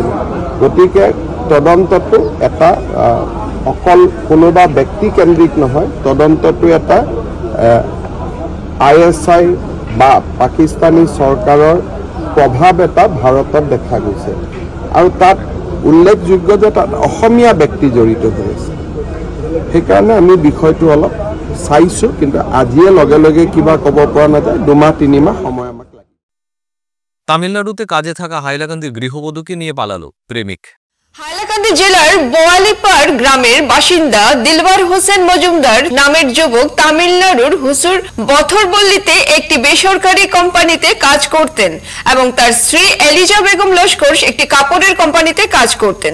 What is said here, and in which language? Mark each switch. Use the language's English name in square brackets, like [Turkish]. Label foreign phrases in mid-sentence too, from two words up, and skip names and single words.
[Assamese] গতিকে তদন্তটো এটা অকল কোনোবা ব্যক্তিকেন্দ্ৰিক নহয়, তদন্তটো এটা ISI বা পাকিস্তানী চৰকাৰৰ প্ৰভাৱ এটা ভাৰতত দেখা গৈছে আৰু তাত উল্লেখযোগ্য যে তাত অসমীয়া ব্যক্তি জড়িত হৈ আছে। সেইকাৰণে আমি বিষয়টো অলপ চাইছোঁ, কিন্তু আজিয়ে লগে লগে কিবা ক'ব পৰা নাযায়, 2-3 মাহ সময় আমাক লাগে। [Bangla] তামিলনাড়ুতে কাজে থাকা হাইলাকান্দির গৃহবধূকে নিয়ে পালালো প্রেমিক। হাইলাকান্দি জেলার বোয়ালিপাড় গ্রামের বাসিন্দা দিলবার হোসেন মজুমদার নামের যুবক তামিলনাড়ুর হুসুর বথরবল্লীতে একটি বেসরকারি কোম্পানিতে কাজ করতেন এবং তার স্ত্রী এলিজা বেগম লস্কর একটি কাপড়ের কোম্পানিতে কাজ করতেন।